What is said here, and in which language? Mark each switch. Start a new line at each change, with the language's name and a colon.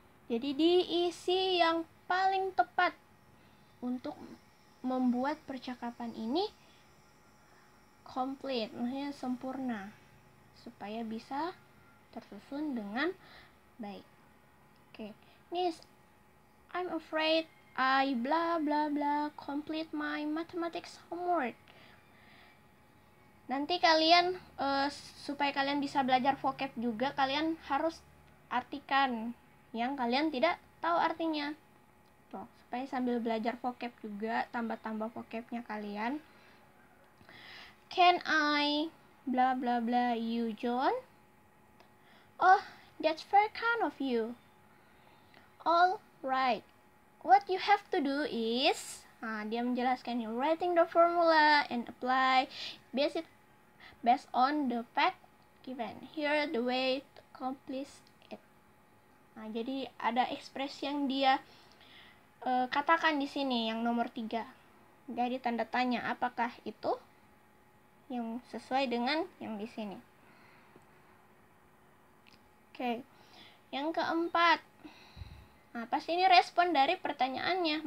Indonesian: Jadi diisi yang paling tepat untuk membuat percakapan ini complete, maksudnya sempurna, supaya bisa tersusun dengan baik.
English: Oke, Nis, I'm afraid I blah blah blah complete my mathematics homework.
Indonesian: Nanti kalian supaya kalian bisa belajar vocab juga, kalian harus artikan yang kalian tidak tahu artinya. Tuh, supaya sambil belajar vocab juga tambah-tambah vocabnya kalian.
English: Can I blah blah blah you John? Oh, that's very kind of you. All right. What you have to do is,
Indonesian: dia menjelaskan,
English: writing the formula and apply based on the fact given. Here the way to accomplish it.
Indonesian: Jadi ada ekspresi yang dia katakan di sini yang nomor 3. Jadi tanda tanya, apakah itu yang sesuai dengan yang di sini. Oke. Yang keempat. Pasti ini respon dari pertanyaannya.